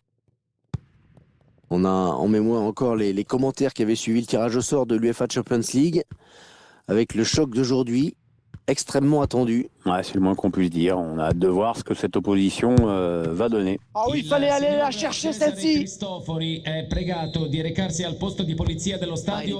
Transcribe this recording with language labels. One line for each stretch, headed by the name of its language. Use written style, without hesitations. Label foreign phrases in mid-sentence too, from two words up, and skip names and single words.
French: On a en mémoire encore les commentaires qui avaient suivi le tirage au sort de l'UEFA Champions League, avec le choc d'aujourd'hui, extrêmement attendu. Ouais, c'est le moins qu'on puisse dire. On a hâte de voir ce que cette opposition va donner. Ah oui, il fallait aller la chercher celle-ci.
Italian: Cristofori è pregato di recarsi al posto di polizia dello Il stadio.